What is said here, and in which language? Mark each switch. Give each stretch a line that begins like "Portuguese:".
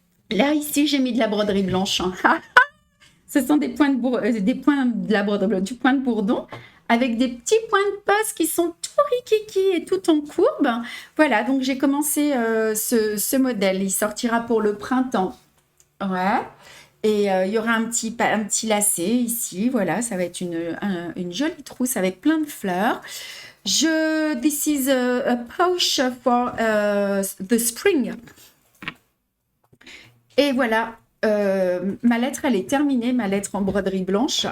French: Là, ici, j'ai mis de la broderie blanche. Ce sont des points de la broderie, du point de bourdon, avec des petits points de poste qui sont tout rikiki et tout en courbe. Voilà, donc j'ai commencé ce modèle. Il sortira pour le printemps. Ouais. Et il y aura un petit lacet ici. Voilà, ça va être une jolie trousse avec plein de fleurs.
English: This is a pouch for the spring.
French: Et voilà, ma lettre, elle est terminée, ma lettre en broderie blanche.